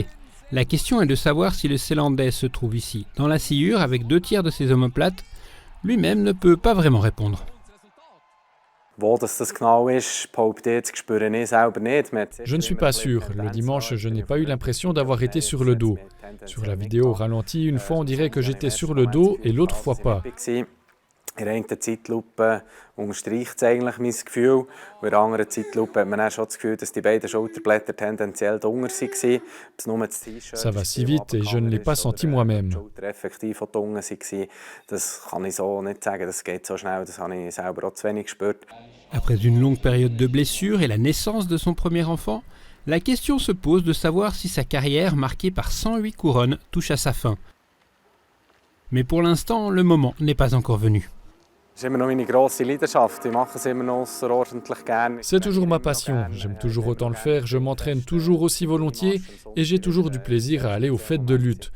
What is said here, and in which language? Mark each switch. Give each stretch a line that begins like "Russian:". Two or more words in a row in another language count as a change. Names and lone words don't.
French: La question est de savoir si le Zélandais se trouve ici dans la sciure avec 2 tiers de ses omoplates. Lui-même ne peut pas vraiment répondre. Je ne suis pas sûr. Le dimanche, je n'ai pas eu l'impression d'avoir été sur le dos. Sur la vidéo au ralenti, une fois on dirait que j'étais sur le dos et l'autre fois pas.
German: In der einen Zeitlupe unterstreicht es eigentlich mein Gefühl. Und in der anderen Zeitlupe hat man dann schon das Gefühl, dass die beiden Schulterblätter tendenziell drunter waren.
French: Ça va si vite et je ne l'ai pas senti moi-même.
German: Effektiv auch drunter waren. Das kann ich so nicht sagen, das geht so schnell, das habe ich selber auch zu wenig gespürt.
French: Après une longue période de blessures et la naissance de son premier enfant, la question se pose de savoir si sa carrière, marquée par 108 couronnes, touche à sa fin. Mais pour l'instant, le moment n'est pas encore venu. C'est toujours ma passion, j'aime toujours autant le faire, je m'entraîne toujours aussi volontiers et j'ai toujours du plaisir à aller aux fêtes de lutte.